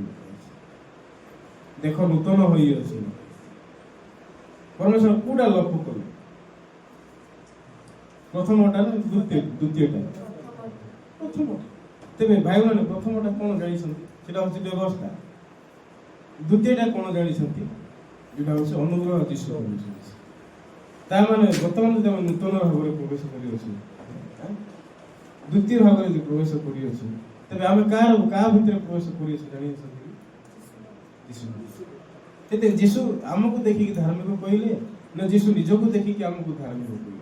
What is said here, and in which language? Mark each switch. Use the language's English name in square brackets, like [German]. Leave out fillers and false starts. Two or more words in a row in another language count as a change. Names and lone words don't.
[Odia] ଦେଖ ନୂତନ ହୋଇଅଛି। ପରମେଶ୍ୱର କୋଉଟା ଲକ୍ଷ୍ୟ କଲୁ? ପ୍ରଥମଟା ନା ଦ୍ୱିତୀୟଟା? ପ୍ରଥମଟା। ତେବେ ଭାଇମାନେ ପ୍ରଥମଟା କ'ଣ ଜାଣିଛନ୍ତି? ସେଟା ହେଉଛି ବ୍ୟବସ୍ଥା। ଦ୍ୱିତୀୟଟା କ'ଣ ଜାଣିଛନ୍ତି? [Bangla] যেটা হচ্ছে অনুগ্রহ যিশু କରୁଛନ୍ତି। [Odia] ତାମାନେ ବର୍ତ୍ତମାନ ଯଦି ଆମେ ନୂତନ ଭାବରେ ପ୍ରବେଶ କରିଅଛୁ, ଦ୍ୱିତୀୟ ଭାବରେ ଯଦି ପ୍ରବେଶ କରିଅଛୁ, ତେବେ ଆମେ କାହା ଭିତରେ ପ୍ରବେଶ କରିଅଛୁ ଜାଣିଅଛନ୍ତି? ଯୀଶୁ। ତେବେ ଯୀଶୁ ଆମକୁ ଦେଖିକି ଧାର୍ମିକ କହିଲେ ନା ଯୀଶୁ ନିଜକୁ ଦେଖିକି ଆମକୁ ଧାର୍ମିକ କହିଲେ?